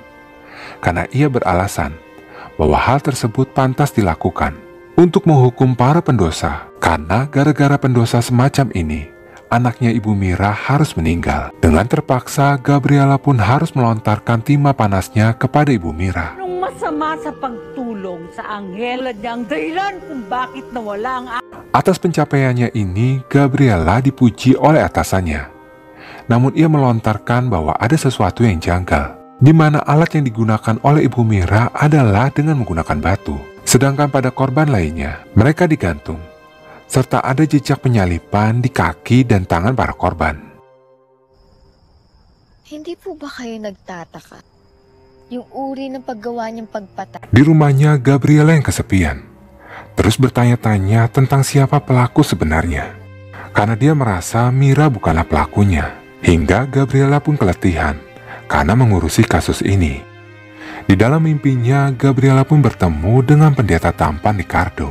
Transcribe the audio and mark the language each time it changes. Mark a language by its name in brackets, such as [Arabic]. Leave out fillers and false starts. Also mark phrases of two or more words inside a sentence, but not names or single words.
[Indonesian] Karena ia beralasan bahwa hal tersebut pantas dilakukan untuk menghukum para pendosa. Karena gara-gara pendosa semacam ini, anaknya Ibu Mira harus meninggal. Dengan terpaksa, Gabriela pun harus melontarkan timah panasnya kepada Ibu Mira. [Filipino] Masama sa pagtulong sa anghel niyang dahilan kung bakit nawala ang [Indonesian] Atas pencapaiannya ini, Gabriela dipuji oleh atasannya. Namun ia melontarkan bahwa ada sesuatu yang janggal, di mana alat yang digunakan oleh Ibu Mira adalah dengan menggunakan batu. Sedangkan pada korban lainnya, mereka digantung, serta ada jejak penyalipan di kaki dan tangan para korban. [Filipino] Hindi po ba kayo nagtataka? Yung uri ng paggawa niyang pagpatay. [Indonesian] Di rumahnya, Gabriela yang kesepian terus bertanya-tanya tentang siapa pelaku sebenarnya. Karena dia merasa Mira bukanlah pelakunya. Hingga Gabriela pun keletihan karena mengurusi kasus ini. Di dalam mimpinya, Gabriela pun bertemu dengan pendeta tampan Ricardo.